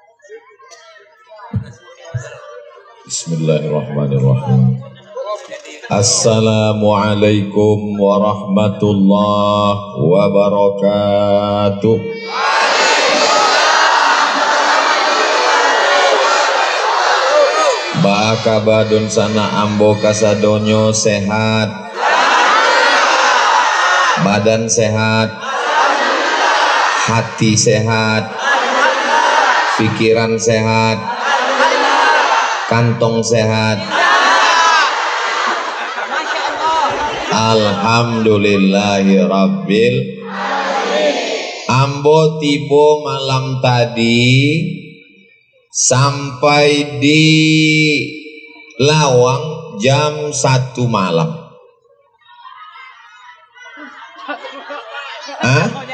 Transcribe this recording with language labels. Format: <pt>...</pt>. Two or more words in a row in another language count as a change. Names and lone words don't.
<ar>بسم الله الرحمن الرحيم. السلام عليكم ورحمة الله وبركاته.</ar> <min>Baka badun sana ambo kasadonyo sehat, badan sehat, hati sehat, pikiran sehat, kantong sehat.</min> <ar>الحمد لله رب.</ar> <min>Ambo tibo malam tadi sampai di Lawang jam 1 malam. Hah?</min>